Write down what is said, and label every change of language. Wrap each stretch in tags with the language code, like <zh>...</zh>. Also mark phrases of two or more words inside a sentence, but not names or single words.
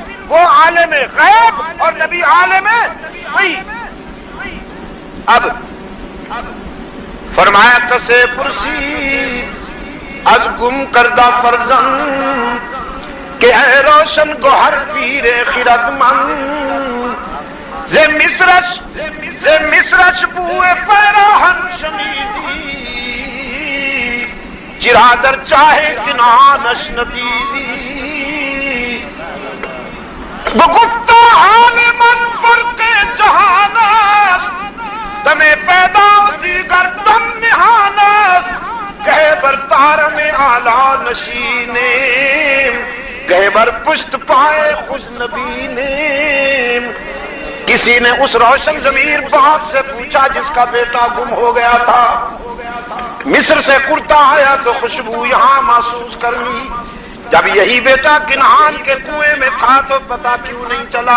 <ur>وہ عالم غیب اور نبی عالم وحی. اب فرمایا</ur> <fa>کسے پرسی از گم کردہ فرزند کہ اے روشن گوہر پیر خرد من. ز مصرش بوئے پیراہن شنیدی چرادر چاہے کنانش ندیدی. بگفتہ حال من فرق جہان است دمیں پیدا دیگر دم نہان است. گہے بر تار میں اعلی نشینے گہے بر پشت پائے خوش نبی نے.</fa> <ur>کسی نے اس روشن ضمیر باپ سے پوچھا جس کا بیٹا گم ہو گیا تھا. مصر سے کرتا آیا تو خوشبو یہاں محسوس کر لی. جب یہی بیٹا کنعان کے کنویں میں تھا تو پتا کیوں نہیں چلا.</ur>